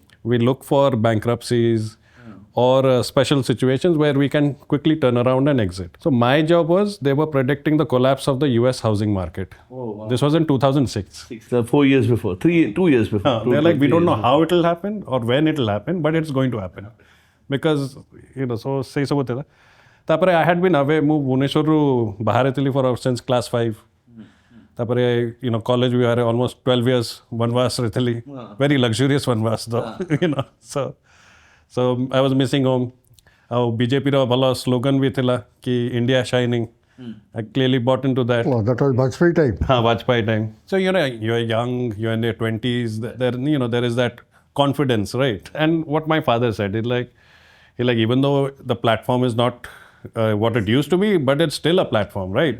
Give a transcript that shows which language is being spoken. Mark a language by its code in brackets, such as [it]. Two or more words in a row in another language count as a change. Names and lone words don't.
[en] We look for bankruptcies or special situations where we can quickly turn around and exit. So my job was, they were predicting the collapse of the US housing market. Oh, wow. This was in 2006. 4 years before, 2 years before. They're like, we don't know how it will happen or when it will happen, but it's going to happen. Because, so say so with it. तापरे I had been away, [or] ମୁଁ ଭୁବନେଶ୍ୱରରୁ ବାହାରେ ଥିଲି [en] for since class 5. ତାପରେ college we were almost 12 years [or] ବନବାସରେ ଥିଲି. [en] Very luxurious वनवास though, so I was missing home. [or] ଆଉ BJPର ଭଲ slogan ବି ଥିଲା କି India shining. [en] I clearly bought into that. Oh, that was Vajpayee time. Vajpayee time. So you're young, you're in your 20s. There is that confidence, right? And what my father said, even though the platform is not what it used to be, but it's still a platform, right?